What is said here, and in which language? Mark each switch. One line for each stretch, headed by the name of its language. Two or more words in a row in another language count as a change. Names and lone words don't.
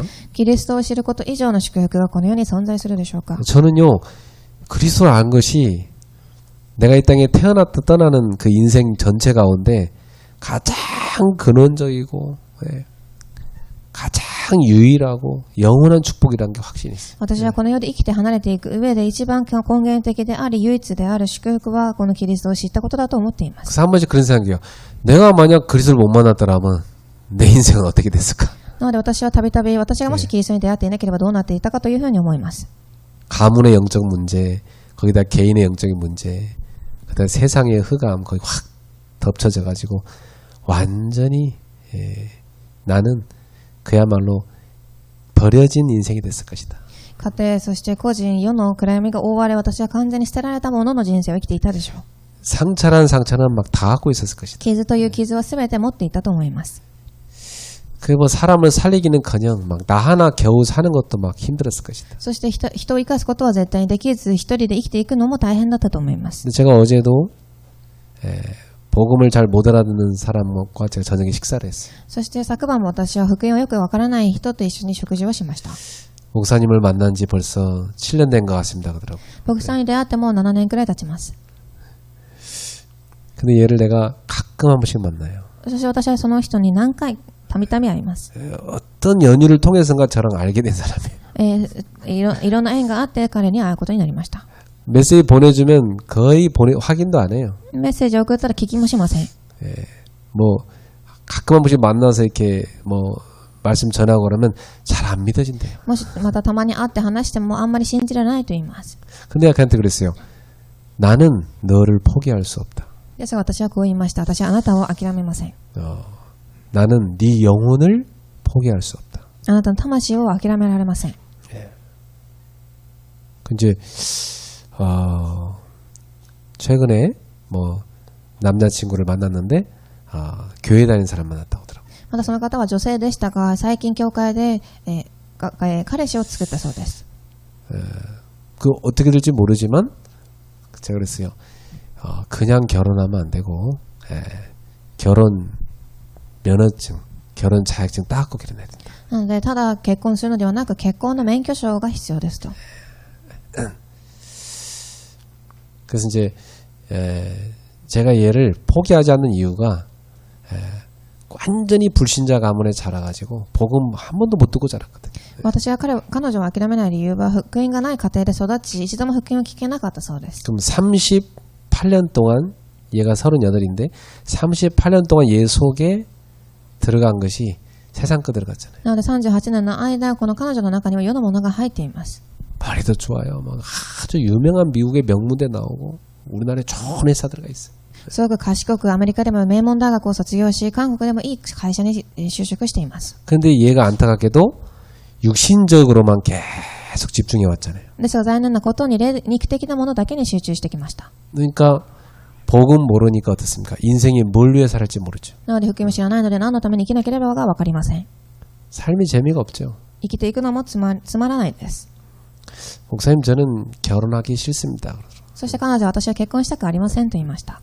Japanese: キリストを知ること以上の祝福がこの世に存在するでしょうか。
Korean: 저는요, 그리스도를 안 것이 내가 이 땅에 태어났다 떠나는 그 인생 전체 가운데 가장 근원적이고 가장 유일하고 영원한 축복이라는 게 확신이 있어요.
Japanese: 私はこの世で生きて離れていく上で一番根源的であり唯一である祝福はこのキリストを知ったことだと思っています。
Korean: 그래서 한 번씩 그런 생각이에요. 내가 만약 그리스도를 못 만났더라면 내 인생은 어떻게 됐을까?
Japanese: なので私はたびたび私がもしキリストに出会っていなければどうなっていたかというふうに思います。
Korean: 가문의 영적 문제, 거기다 개인의 영적인 문제, 그다음에 세상의 흑암 거기 확 덮쳐져 가지고 완전히 나는 그야말로 버려진 인생이 됐을 것이다.
Japanese: 家庭、そして個人、世の暗闇が覆われ、私は完全に捨てられたものの人生を生きていたでしょう。
Korean: 상처란 상처는 막 다 갖고 있었을 것이다.
Japanese: 傷という傷は全て持っていたと思います。
Korean: 그 뭐 사람을 살리기는커녕 막 나 하나 겨우 사는 것도 막 힘들었을 것이다.
Japanese: そして人を生かすことは絶対にできず、一人で生きていくのも大変だったと思います。
Korean: 근데 제가 어제도 복음을 잘 못 알아듣는 사람과 제가 저녁에 식사를 했어요.
Japanese: そして昨晩も私は福音をよくわからない人と一緒に食事をしました。
Korean: 목사님을 만난 지 벌써 7년 된 것 같습니다. 그러더라고요.
Japanese: 牧師さんに出会ってもう7年くらい経ちます。
Korean: 근데 얘를 내가 가끔 한 번씩 만나요.
Japanese: そして私はその人に何回たびたび会います。
Korean: 어떤 연유를 통해서인가 저랑 알게 된 사람이에요.
Japanese: いろんな縁があって彼に会うことになりました。
Korean: 메시지 보내주면 거의 확인도 안 해요.
Japanese: メッセージを送ったら聞きもしません。
Korean: 뭐 가끔 한 번씩 만나서 이렇게 뭐 말씀 전하고 그러면 잘 안 믿어진대요.
Japanese: もしまたたまに会って話してもあんまり信じられないと言います。
Korean: 근데 내가 걔한테 그랬어요. 나는 너를 포기할 수 없다.
Japanese: ですが私はこう言いました。私はあなたを諦めません。
Korean: 나는 네 영혼을 포기할 수 없다.
Japanese: あなたの魂を諦められません。
Korean: 이제 최근에 뭐 남자친구를 만났는데 교회 다니는 사람 만났다고 하더라고요.
Japanese: またその方は女性でしたが、最近教会で、彼氏を作ったそうです。
Korean: 그 어떻게 될지 모르지만 제가 그랬어요. 그냥 결혼하면 안 되고 결혼 면허증, 결혼 자격증 따갖고 결혼해야 된다.
Japanese: なのでただ結婚するのではなく結婚の免許証が必要ですと。
Korean: 그래서 이제 제가 얘를 포기하지 않는 이유가 완전히 불신자 가문에 자라가지고 복음 한 번도 못 듣고 자랐거든요.
Japanese: 私は彼女を諦めない理由は福音がない家庭で育ち一度も福音を聞けなかったそうです。
Korean: 그럼 38년 동안 얘가 38인데 38년 동안 얘 속에 들어간 것이 세상 거 들어갔잖아요.
Japanese: なので38年の間この彼女の中には世のものが入っています。
Korean: 머리도 좋아요. 막 아주 유명한 미국의 명문대 나오고 우리나라에 좋은 회사 들어가 있어요.
Japanese: すごく賢くアメリカでも名門大学を卒業し韓国でもいい会社に就職しています。
Korean: 근데 얘가 안타깝게도 육신적으로만 계속 집중해 왔잖아요.
Japanese: ですが残念なことに肉的なものだけに集中してきました。
Korean: 그러니까 복음 모르니까 어떻습니까? 인생이 뭘 위해 살을지 모르죠.
Japanese: なので福音を知らないので何のために生きなければが分かりません。
Korean: 삶이 재미가 없죠.
Japanese: 生きていくのもつまらないです。
Korean: 목사님 저는 결혼하기 싫습니다.
Japanese: そして彼女は私は結婚したくありませんと言いました。